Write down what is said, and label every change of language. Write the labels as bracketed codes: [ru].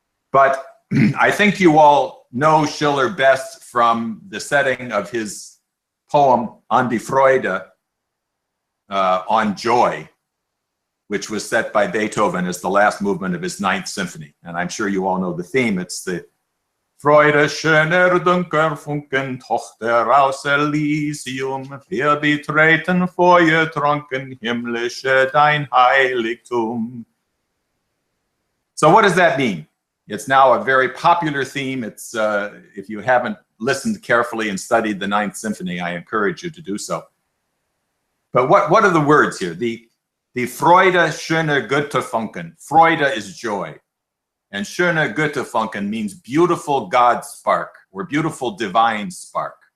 [en] But I think you all know Schiller best from the setting of his poem An die Freude, on joy, which was set by Beethoven as the last movement of his Ninth Symphony. And I'm sure you all know the theme. It's the [de] Freude schöner dunker Funken, Tochter aus Elysium, wir betreten feuertrunken himmlische dein Heiligtum. [en] So what does that mean? It's now a very popular theme. It's if you haven't listened carefully and studied the Ninth Symphony, I encourage you to do so. But what are the words here? [de] The Freude schöner Götterfunken. [en] Freude is joy. And [de] schöner Götterfunken [en] means beautiful God spark or beautiful divine spark.